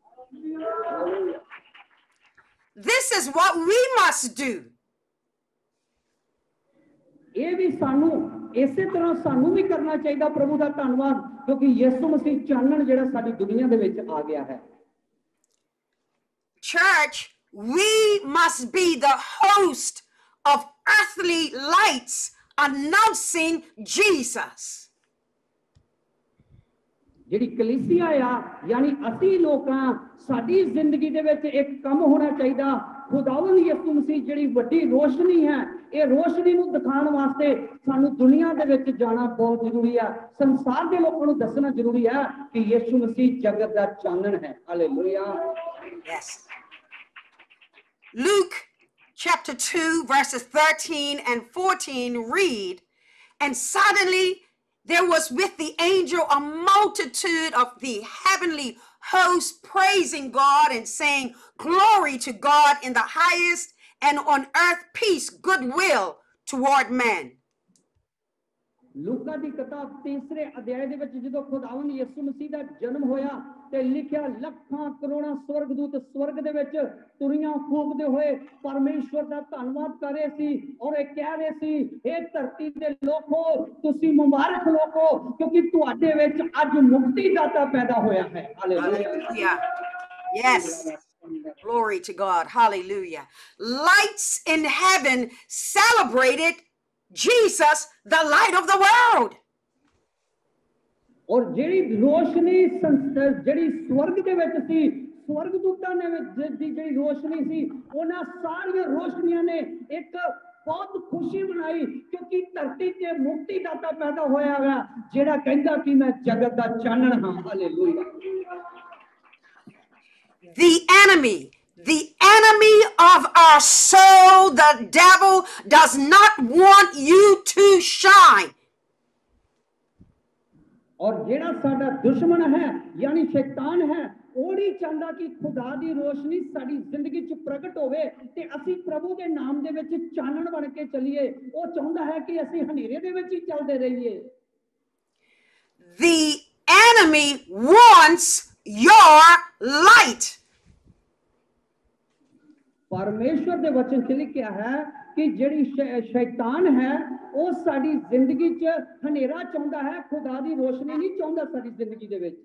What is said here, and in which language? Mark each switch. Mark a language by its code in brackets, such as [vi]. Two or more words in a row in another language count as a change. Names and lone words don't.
[en] This is what we must do. [pa] ਯੇ ਭੀ ਸਾਨੂੰ ਇਸੇ ਤਰ੍ਹਾਂ ਸਾਨੂੰ ਭੀ [hi] करना चाहिए प्रभु का धन्यवाद, [pa] ਕਿਉਂਕਿ ਯਿਸੂ ਮਸੀਹ ਚਾਨਣ ਜਿਹੜਾ ਸਾਡੀ ਦੁਨੀਆ ਦੇ ਵਿਚ ਆ ਗਿਆ ਹੈ। [en] Church, we must be the host of earthly lights announcing Jesus. [pa] ਜਿਹੜੀ ਕਲੀਸਿਯਾ ਆ ਯਾਨੀ ਅਸੀ ਲੋਕਾਂ, ਸਾਡੀ ਜ਼ਿੰਦਗੀ ਦੇ ਵਿਚ ਇਕ ਕੰਮ ਹੋਣਾ ਚਾਹੀਏ, ਖ਼ੁਦਾਵੰਦ ਯਿਸੂ ਮਸੀਹ ਜਿਹੜੀ ਵੱਡੀ ਰੋਸ਼ਨੀ ਹੈ, ਯੇ ਰੋਸ਼ਨੀ ਨੂੰ ਦਿਖਾਣੇ ਵਾਸਤੇ ਸਾਨੂੰ ਦੁਨੀਆ ਦੇ ਵਿਚ ਜਾਣਾ ਬਹੁਤ ਜ਼ਰੂਰੀ ਹੈ, ਸੰਸਾਰ ਦੇ ਲੋਕਾਂ ਨੂੰ ਦੱਸਣਾ ਜ਼ਰੂਰੀ ਹੈ ਕਿ ਯਿਸੂ ਮਸੀਹ ਜਗਤ ਦਾ ਚਾਨਣ ਹੈ। ਹਾਲੇਲੂਯਾ। [en] Yes. Luke chapter 2 verses 13 and 14 read, And suddenly there was with the angel a multitude of the heavenly host praising God and saying, Glory to God in the highest, and on earth peace, goodwill toward men. [pa] ਲੂਕਾ ਦੀ ਕਿਤਾਬ 3 ਅਧਿਆਇ ਦੇ ਵਿਚ ਜਦੋਂ ਖ਼ੁਦਾਵੰਦ ਯਿਸੂ ਮਸੀਹ ਦਾ ਜਨਮ ਹੋਇਆ ਤੇ ਲਿਖਿਆ ਲੱਖਾਂ ਕਰੋੜਾਂ ਸਵਰਗਦੂਤ ਸਵਰਗ ਦੇ ਵਿਚ ਤੁਰੀਆਂ ਫੂਕਦੇ ਹੋਏ ਪਰਮੇਸ਼ਰ ਦਾ ਧੰਨਵਾਦ ਕਰ ਰਹੇ ਸੀ ਔਰ ਯੇ ਕਹਿ ਰਹੇ ਸੀ, ਹੇ ਧਰਤੀ ਦੇ ਲੋਕੋ, ਤੁਸੀ ਮੁਬਾਰਕ ਲੋਕੋ, ਕਿਉਂਕਿ ਤੁਹਾਡੇ ਵਿਚ ਅੱਜ ਮੁਕਤੀਦਾਤਾ ਪੈਦਾ ਹੋਇਆ ਹੈ। [en] Hallelujah. Yes. Glory to God. Hallelujah. Lights in heaven celebrated Jesus, the light of the world. [pa] ਔਰ ਜਿਹੜੀ ਰੋਸ਼ਨੀ ਜਿਹੜੀ ਸਵਰਗ ਦੇ ਵਿਚ ਸੀ, ਸਵਰਗਦੂਤਾਂ ਨੇ ਦੀ ਜਿਹੜੀ ਰੋਸ਼ਨੀ ਸੀ, ਉਨ੍ਹਾਂ ਸਾਰੀ ਰੋਸ਼ਨੀਆਂ ਨੇ ਇਕ ਬਹੁਤ ਖ਼ੁਸ਼ੀ ਮਨਾਈ, ਕਿਉਂਕਿ ਧਰਤੀ ਤੇ ਮੁਕਤੀਦਾਤਾ ਪੈਦਾ ਹੋਇਆ ਹੈ ਜਿਹੜਾ ਕਹਿੰਦਾ ਕਿ ਮੈਂ ਜਗਤ ਦਾ ਚਾਨਣ ਹਾਂ। हालेलुया। [en] The enemy of our soul, the devil, does not want you to shine. [pa] ਔਰ ਜਿਹੜਾ ਸਾਡਾ ਦੁਸ਼ਮਣ ਹੈ ਯਾਨੀ ਸ਼ੈਤਾਨ ਹੈ, ਵੋ ਨਹੀਂ ਚਾਹੁੰਦਾ ਕਿ ਖ਼ੁਦਾ ਦੀ ਰੋਸ਼ਨੀ ਸਾਡੀ ਜ਼ਿੰਦਗੀ ਚ ਪ੍ਰਗਟ ਹੋਵੇ ਤੇ ਅਸੀ ਪ੍ਰਭੂ ਦੇ ਨਾਮ ਦੇ ਵਿਚ ਚਾਨਣ ਬਣ ਕੇ ਚਲੀਏ। ਵੋ ਚਾਹੁੰਦਾ ਹੈ ਕਿ ਅਸੀ ਹਨੇਰੇ ਦੇ ਵਿਚ ਹੀ ਚਲਦੇ ਰਹੀਏ। [en] The enemy wants your light. [pa] ਪਰਮੇਸ਼ਰ ਦੇ ਵਚਨ ਚ ਲਿਖਿਆ ਹੈ ਕਿ ਜਿਹੜੀ ਸ਼ੈਤਾਨ ਹੈ ਵੋ ਸਾਡੀ ਜ਼ਿੰਦਗੀ ਚ ਹਨੇਰਾ ਚਾਹੁੰਦਾ ਹੈ, ਖ਼ੁਦਾ ਦੀ ਰੋਸ਼ਨੀ ਨਹੀਂ ਚਾਹੁੰਦਾ ਸਾਡੀ ਜ਼ਿੰਦਗੀ ਦੇ ਵਿਚ।